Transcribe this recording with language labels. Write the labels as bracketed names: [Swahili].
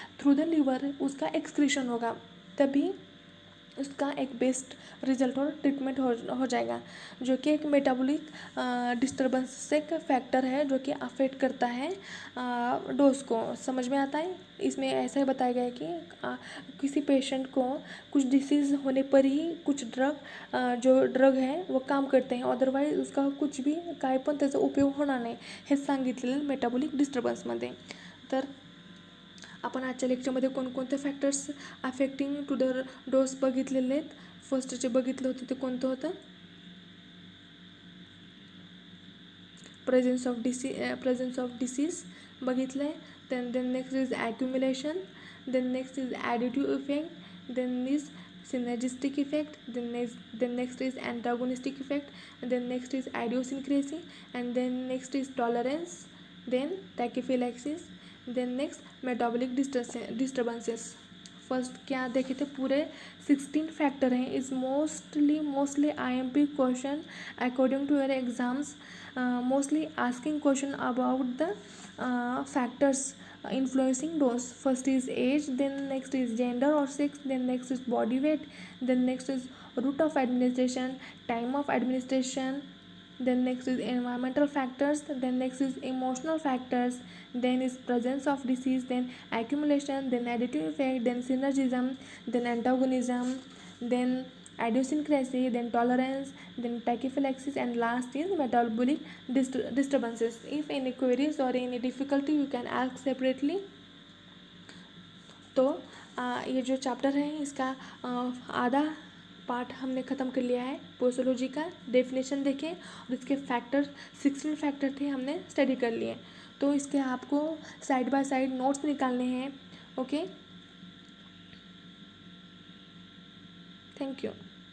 [Hindi] Through the liver उसका excretion होगा, तभी उसका एक बेस्ट रिजल्ट और ट्रीटमेंट हो जाएगा, जो कि एक मेटाबॉलिक डिस्टर्बेंस एक फैक्टर है जो कि अफेक्ट करता है डोज को। समझ में आता है? इसमें ऐसा ही बताया गया है कि किसी पेशेंट को कुछ डिसीज़ होने पर ही कुछ जो ड्रग है वो काम करते हैं, अदरवाइज उसका कुछ भी [Marathi] काय पण त्याचा उपयोग होणार नाही हे सांगितलेलं मेटाबॉलिक डिस्टर्बन्समध्ये। तर आपण आजच्या लेक्चरमध्ये कोणकोणते factors affecting to the dose बघितलेले आहेत। फर्स्ट जे बघितलं होतं ते कोणतं होतं? प्रेझेन्स ऑफ डिसीज बघितलं आहे। [English] Then next is accumulation, then next is additive effect, then is synergistic effect, then next is antagonistic effect, and then next is idiosyncrasy, and then next is tolerance, then tachyphylaxis, then next metabolic disturbances. [Hindi] First क्या देखे थे? पूरे 16 factor हैं। [English] Is mostly IMP question according to your exams, mostly asking question about the factors influencing dose. First is age, then next is gender or sex, then next is body weight, then next is route of administration, time of administration, then next is environmental factors, then next is emotional factors, then is presence of disease, then accumulation, then additive effect, then synergism, then antagonism, then idiosyncrasy, then tolerance, then tachyphylaxis, and last is metabolic disturbances. If any queries or any difficulty you can ask separately। [Hindi] तो ये जो chapter है इसका आधा part हमने ख़त्म कर लिया है। पोस्टोलॉजी का डेफिनेशन देखें और इसके फैक्टर 16 फैक्टर थे हमने स्टडी कर लिए। तो इसके आपको साइड बाय साइड नोट्स निकालने हैं। Okay, thank you.